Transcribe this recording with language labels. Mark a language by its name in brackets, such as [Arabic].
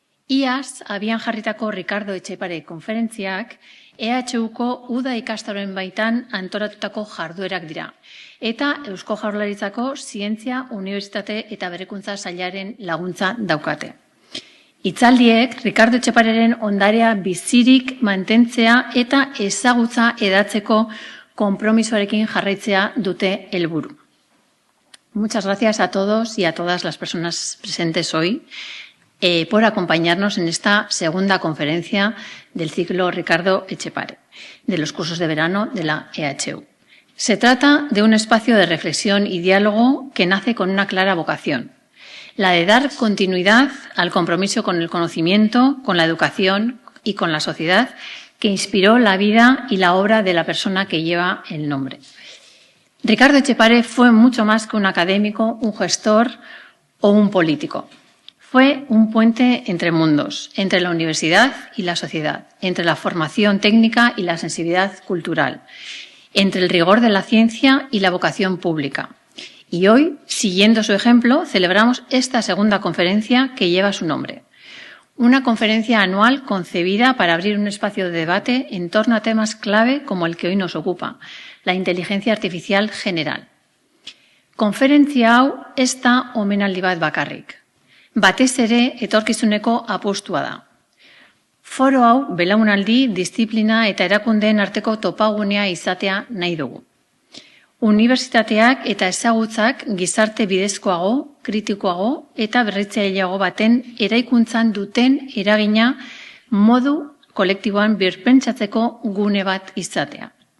[Basque] Iaz, abian jarritako Ricardo Etxepare konferentziak EHUko UDA ikastaroen baitan antolatutako jarduerak dira eta Eusko Jaurlaritzako Zientzia, Unibertsitate eta Berrikuntza sailaren laguntza daukate. Hitzaldiek Ricardo Etxepareren ondarea bizirik mantentzea eta ezagutza hedatzeko konpromisoarekin jarraitzea dute helburu. [Spanish] Muchas gracias a todos y a todas las personas presentes hoy por acompañarnos en esta segunda conferencia del ciclo Ricardo Etxepare, de los cursos de verano de la EHU. Se trata de un espacio de reflexión y diálogo que nace con una clara vocación, la de dar continuidad al compromiso con el conocimiento, con la educación y con la sociedad que inspiró la vida y la obra de la persona que lleva el nombre. Ricardo Etxepare fue mucho más que un académico, un gestor o un político. Fue un puente entre mundos, entre la universidad y la sociedad, entre la formación técnica y la sensibilidad cultural, entre el rigor de la ciencia y la vocación pública. Y hoy, siguiendo su ejemplo, celebramos esta segunda conferencia que lleva su nombre. Una conferencia anual concebida para abrir un espacio de debate en torno a temas clave como el que hoy nos ocupa, la inteligencia artificial general. [Basque] Konferentzia hau ez da omenaldi bat bakarrik. Batez ere etorkizuneko apustua da. Foro hau belaunaldi, disiplina eta erakundeen arteko topagunea izatea nahi dugu. Unibertsitateak eta ezagutzak gizarte bidezkoago, kritikoago eta berritzaileago baten eraikuntzan duten eragina modu kolektiboan birpentsatzeko gune bat izatea.